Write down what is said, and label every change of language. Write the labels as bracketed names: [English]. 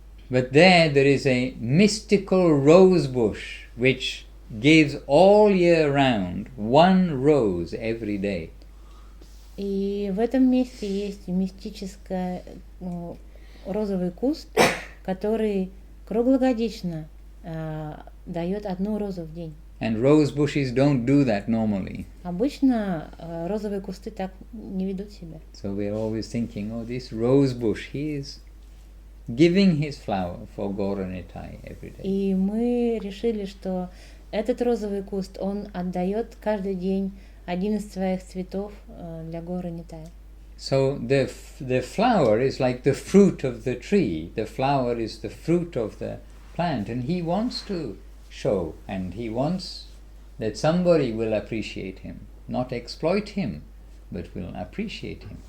[English] But there is a mystical rose bush which gives all year round 1 rose every day. [Russian] И в этом месте есть мистический розовый куст, который круглогодично дает 1 розу в день. [English] And rose bushes don't do that normally. [Russian] Обычно розовые кусты так не ведут себя. [English] So we're always thinking, oh, this rose bush, he is giving his flower for Gora Nitai every day. [Russian] И мы решили, что этот розовый куст, он отдает каждый день один из своих цветов для Горы Нитая. [English] So the flower is like the fruit of the tree. The flower is the fruit of the plant, and he wants to show, and he wants that somebody will appreciate him, not exploit him, but will appreciate him.